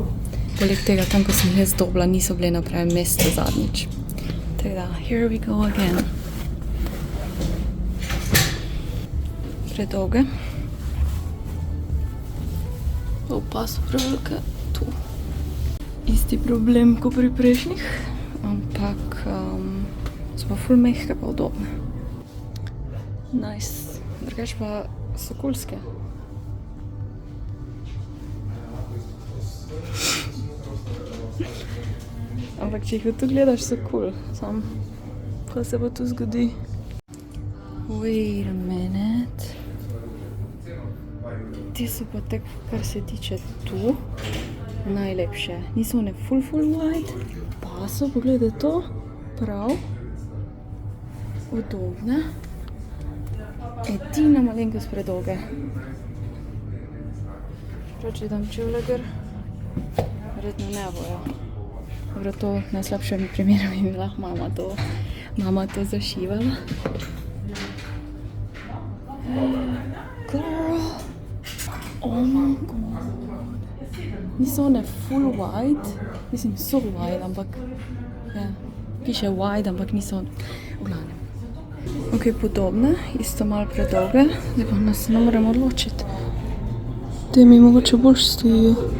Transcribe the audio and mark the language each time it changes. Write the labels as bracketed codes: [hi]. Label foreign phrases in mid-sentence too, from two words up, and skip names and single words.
[sl] Poleg tega, tam, ko sem jaz dobila, niso bile na pravem mestu zadnjič. Tako da, [en] here we go again. [sl] Predolge. Pa so prevelike tu. Isti problem, kot pri prejšnjih, ampak so pa ful mehke pa udobne. Nice. Drugač pa so kulske. Ampak če jih od tu gledaš, so cool. Sam, kaj se pa tu zgodi? [en] Wait a minute. [sl] Te so pa tak, kar se tiče tu, najlepše. Niso one full wide, pa so, pogledaj to, prav udobne. Edina malenkost predolge. Prav, če dam čevlje gor, verjetno ne bojo. Dobro, to najslabšem primeru bi bila mama to zašivala. [en] Girl! Oh my god! [sl] Niso one full wide, mislim so wide, ampak ja, piše wide, ampak niso v glavnem. Ok, podobne, isto malo predolge, zdaj pa nas ne moremo odločiti. Te mi mogoče bolj stojijo.